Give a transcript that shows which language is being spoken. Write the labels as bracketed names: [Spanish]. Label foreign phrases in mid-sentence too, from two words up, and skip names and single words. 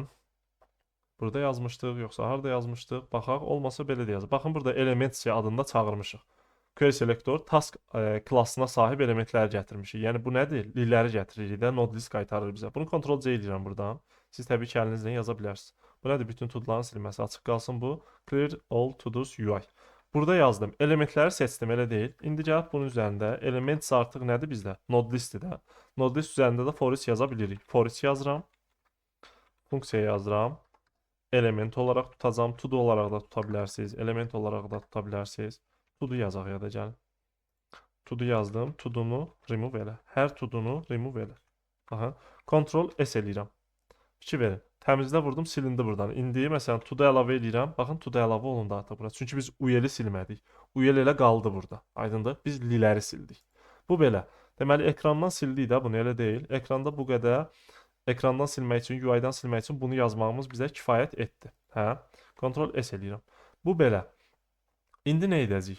[Azerbaijani] Burada yazmışdıq, yoxsa harda yazmışdıq? Baxaq, olmasa belə də yazaq. Baxın burada element adında çağırmışıq. [English] Query selector task [Azerbaijani] klassına sahib elementləri gətirmişik. Yəni bu nədir? Liləri gətiririk də, [English] node list [Azerbaijani] qaytarır bizə. Bunu Ctrl C edirəm buradan. Siz təbii ki əlinizlə yaza bilərsiniz. Bu nədir? Bütün to-do'ların silinməsi. Açıq qalsın bu. [English] Clear all to-dos UI. [Azerbaijani] Burada yazdım. Elementləri seçdim, elə deyil. İndi gəlib bunun üzərində elements artıq nədir bizdə? Node listdir də. [English] Node list [Azerbaijani] üzərində də [English] for each [Azerbaijani] yaza bilirik. [English] For each [Azerbaijani] yazıram. Funksiya yazıram. Element olaraq tutacağam. To-do olaraq da tuta bilərsiniz. Element olaraq da tuta bilərsiniz. To-do yazaq ya da gəlin. To-do yazdım. To-do'nu remove elə. Hər to-do'nu remove elə. Aha. Ctrl S eləyirəm. Fikir verin. Təmizlə vurdum, silindi buradan. İndi məsələn to-do əlavə edirəm. Baxın to-do əlavə olundu artıq bura. Çünki biz uyeli silmədik. Uyel elə qaldı burada. Aydındır? Biz liləri sildik. Bu belə. Deməli ekrandan sildik də bunu, elə deyil. Ekranda bu qədər ekrandan silmək üçün, UI-dan silmək üçün bunu yazmağımız bizə kifayət etdi. Hə? Ctrl S eləyirəm. Bu belə. İndi nə edəcəyik?